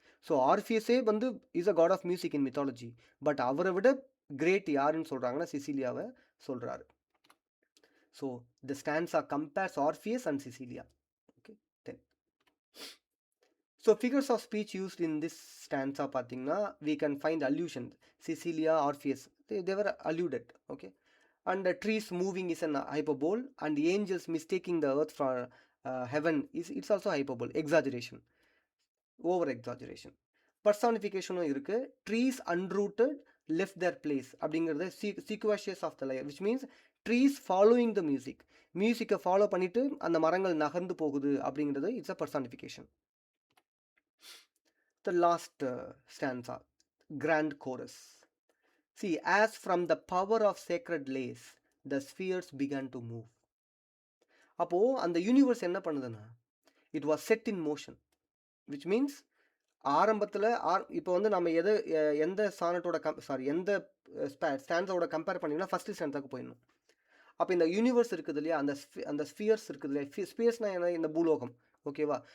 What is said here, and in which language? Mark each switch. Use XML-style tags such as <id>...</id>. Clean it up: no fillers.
<ta>So ஆர்ஃபியஸே வந்து</ta> <en>Is a god of music in mythology.</en> <ta>But அவரை விட கிரேட் யாருன்னு சொல்கிறாங்கன்னா சிசிலியாவை சொல்கிறாரு.</ta> <en>So the stanza compares Orpheus and Cecilia. Okay, 10. So figures of speech used in this stanza பார்த்தீங்கன்னா we can find allusion. Cecilia, Orpheus, they were alluded. Okay. And the trees moving is an hyperbole, and the angels mistaking the earth for heaven it's also hyperbole, exaggeration, over exaggeration. Personification இருக்கு. Trees unrooted left their place அப்படிங்கிறது sequentious of the layer, which means trees following the music,</en> <ta>மியூசிக்கை follow பண்ணிட்டு அந்த மரங்கள் நகர்ந்து போகுது அப்படிங்கிறது</ta> <en>It's a personification. The last stanza, grand chorus. See, as from the power of sacred lace, the spheres began to move.</en> <ta>அப்போது அந்த universe என்ன பண்ணுதுன்னா it was set in motion, which means ஆரம்பத்தில் இப்போ வந்து நம்ம எந்த சானட்டோட எந்த ஸ்டான்ஸோட கம்பேர் பண்ணிங்கன்னா ஃபஸ்ட்டு ஸ்டான்ஸாக்கு போயிடணும். அப்போ இந்த யூனிவர்ஸ் இருக்குது இல்லையா, அந்த ஸ்பியர்ஸ் இருக்குது இல்லையா, ஸ்பியர்ஸ்னால் என்ன, இந்த பூலோகம், ஓகேவா.</ta>